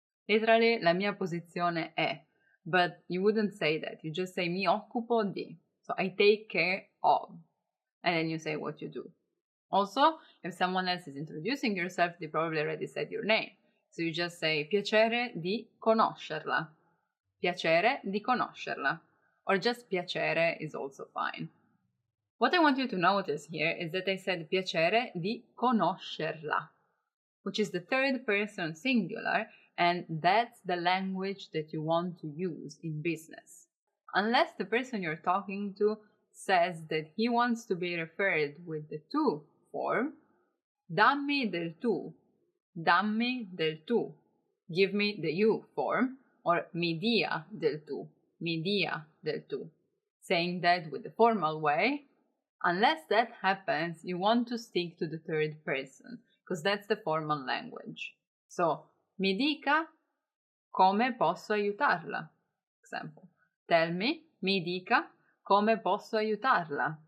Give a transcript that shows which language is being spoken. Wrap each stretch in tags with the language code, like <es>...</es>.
<en>Literally,</en> <it>la mia posizione è.</it> <en>But you wouldn't say that. You just say</en> <it>mi occupo di.</it> <en>So I take care of. And then you say what you do. Also, if someone else is introducing yourself, they probably already said your name. So you just say</en> <it>piacere di conoscerla. Piacere di conoscerla.</it> <en>Or just piacere is also fine. What I want you to notice here is that I said</en> <it>piacere di conoscerla,</it> <en>which is the third person singular, and that's the language that you want to use in business. Unless the person you're talking to says that he wants to be referred with the tu form,</en> <it>dammi del tu, dammi del tu,</it> <en>give me the you form, or</en> <it>mi dia del tu, mi dia del tu.</it> <en>Saying that with the formal way, unless that happens, you want to stick to the third person, because that's the formal language.</en> <it>So, mi dica come posso aiutarla.</it> <en>Example. Tell me,</en> <it>mi dica come posso aiutarla.</it>